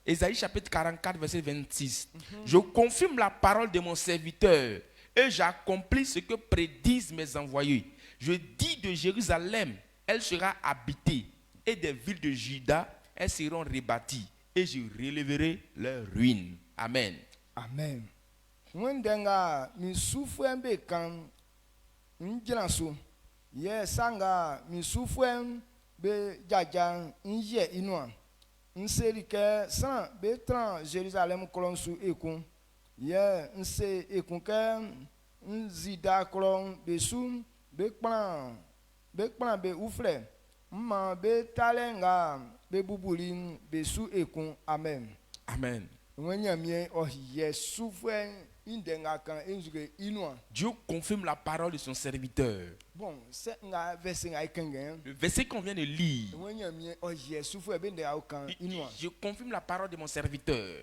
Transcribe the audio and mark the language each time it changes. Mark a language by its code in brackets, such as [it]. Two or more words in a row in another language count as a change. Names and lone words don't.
[fr] Ésaïe chapitre 44, verset 26. Je confirme la parole de mon serviteur et j'accomplis ce que prédisent mes envoyés. Je dis de Jérusalem, elle sera habitée, et des villes de Juda, elles seront rebâties, et je relèverai leurs ruines. Amen. Amen. [bci] Wendenga mi sufuen be kan njranso. Ye sanga mi sufuen be jaja nje inwa. Nseri ke san be tran Jérusalem kolon su ekun. Ye nse ekun ke nzida kolon be su be plan be oufle. Mma be talenga be bubuli be su ekun. [fr] Amen. Amen. Dieu confirme la parole de son serviteur. Bon, le verset qu'on vient de lire. Je confirme la parole de mon serviteur.